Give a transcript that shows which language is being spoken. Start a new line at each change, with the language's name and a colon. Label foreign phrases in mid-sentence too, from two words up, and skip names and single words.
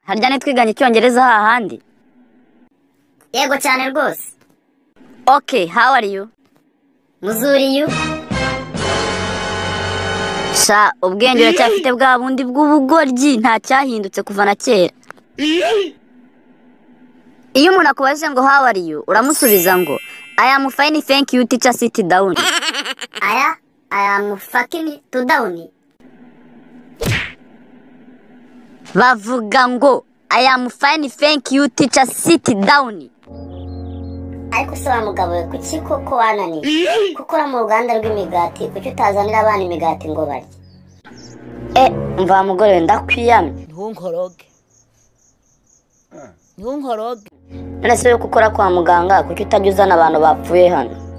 Kinyarwanda: harya nitwiganye icyongereza hahandi? Yego cyane rwose.
English: Okay, how are you?
Kinyarwanda: Muzuri you? Sha, ubwenge uracyafite bwa bundi bw'ubugoryi nta cyahindutse kuva na kera. Iyo umuntu akubaje ngo
English: how are you,
Kinyarwanda: uramusubiza ngo
English: I am fine thank you teacher sit down. I am fucking to down.
Kinyarwanda: Bavuga ngo
English: I am fine thank you teacher sit down.
Kinyarwanda: Ariko se wa mugabo we kuki koko wananiye? Kuko ura mu ruganda rw'imigati, kuki utazanira abana imigati ngo barye? Mva mugore ndakwiyamye. Ntunkoroge. None se yuko ukora kwa muganga kuki utajya uzana abantu bapfuye hano?